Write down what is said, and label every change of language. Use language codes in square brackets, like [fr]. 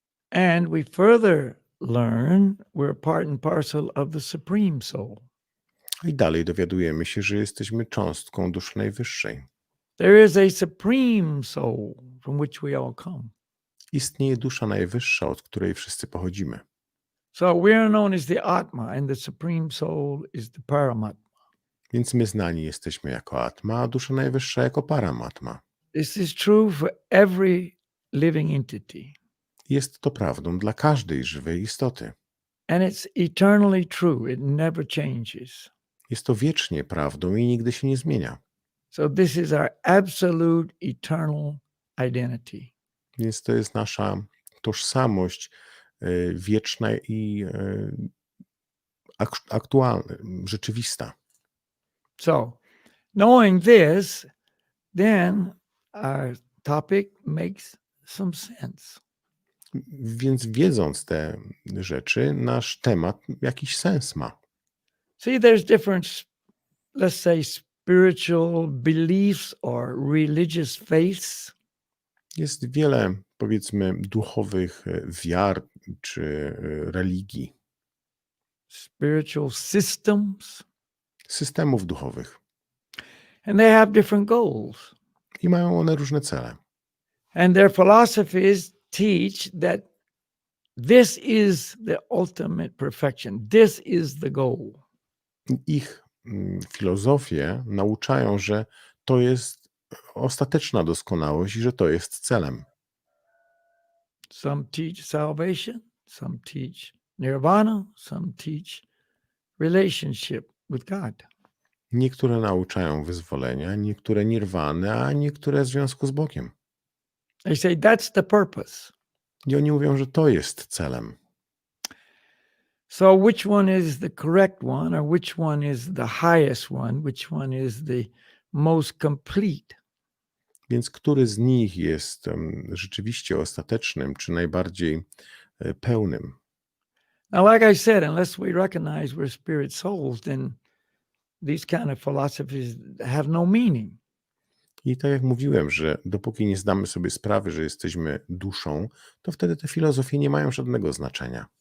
[en] And we further learn we're part and parcel of the Supreme Soul. [pl] I dalej dowiadujemy się, że jesteśmy cząstką duszy najwyższej. [en] There is a Supreme Soul from which we all come. [pl] Istnieje dusza najwyższa, od której wszyscy pochodzimy. [en] So we're known as the Atma, and the Supreme Soul is the Paramatma. [pl] Więc my znani jesteśmy jako Atma, a dusza najwyższa jako Paramatma. [en] This is true for every living entity. [pl] Jest to prawdą dla każdej żywej istoty. [en] And it's eternally true. It never changes. [pl] Jest to wiecznie prawdą i nigdy się nie zmienia. [en] So this is our absolute eternal identity. [pl] Więc to jest nasza tożsamość wieczna i aktualna, rzeczywista. [en] So knowing this, then our topic makes some sense. [pl] Więc wiedząc te rzeczy, nasz temat jakiś sens ma. [en] See, there's different, let's say, spiritual beliefs or religious faiths. [pl] Jest wiele, powiedzmy, duchowych wiar czy religii, [en] Spiritual systems, [pl] systemów duchowych. [en] and they have different goals. [pl] I mają one różne cele. [en] And their philosophies teach that this is the ultimate perfection. This is the goal. [pl] Ich filozofie nauczają, że to jest ostateczna doskonałość i że to jest celem. [en] Some teach salvation, some teach nirvana, some teach relationship with God. [pl] Niektóre nauczają wyzwolenia, niektóre nirwany, a niektóre związku z Bogiem. [en] They say that's the purpose. [pl] I oni mówią, że to jest celem. [en] So which one is the correct one, or which one is the highest one, which one is the most complete? [pl] Więc który z nich jest rzeczywiście ostatecznym, czy najbardziej pełnym? [en] Now, like I said, unless we recognize we're spirit souls, then these kind of philosophies have no meaning. [pl] I tak jak mówiłem, że dopóki nie zdamy sobie sprawy, że jesteśmy duszą, to wtedy te filozofie nie mają żadnego znaczenia.